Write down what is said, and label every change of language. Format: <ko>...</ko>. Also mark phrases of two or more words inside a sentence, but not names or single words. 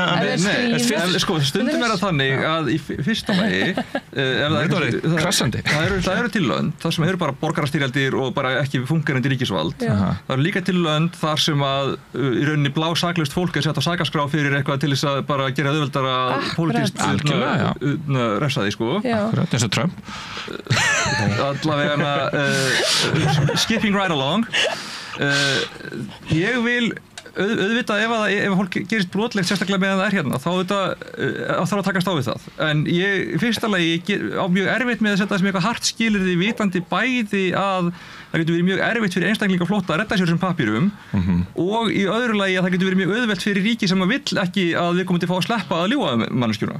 <is>að stundum er það þannig að í fyrsta lagi það eru til lönd þar sem eru bara borgarastyrjaldir og bara ekki fungerandi ríkisvald. Það eru líka til lönd þar sem að í rauninni blásaklaust fólk sett á sakaskrá fyrir eitthvað til þess að bara gera auðveldara pólitískt refsa því, sko. Akkurat, eins og Trump.</is> <en>Allavega skipping right along.</en> <is>Ég vil auðvitað ef fólk gerist brotlegt sérstaklega meðan það hérna, þá þarf að takast á við það. En ég, í fyrsta lagi, á mjög erfitt með að setja sem eitthvað hart skilyrði vitandi bæði að það getur verið mjög erfitt fyrir einstaklinga flótta að redda sér sem pappírum og í öðru lagi að það getur verið mjög auðvelt fyrir ríki sem vill ekki að viðkomandi fá að sleppa að ljúga manneskjuna.</is>